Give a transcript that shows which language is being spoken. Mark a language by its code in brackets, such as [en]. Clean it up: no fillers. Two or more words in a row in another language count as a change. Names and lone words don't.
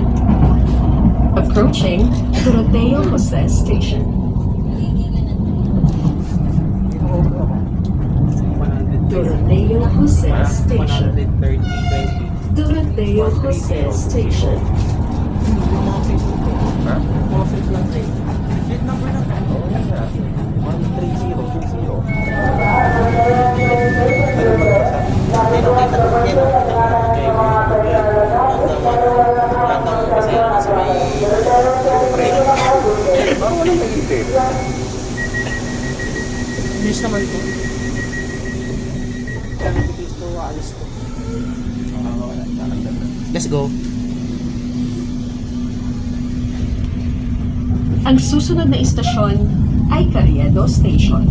[en] Approaching Doroteo Jose Station. Doroteo Jose Station. 130. Doroteo Jose Station. [tl] Mga fit ko. Ha? Mga fit lang kayo. Fit number na. Oo, yan na. 13020. Bilis naman ito. [en] Let's go. [tl] Ang susunod na istasyon ay Carriedo Station.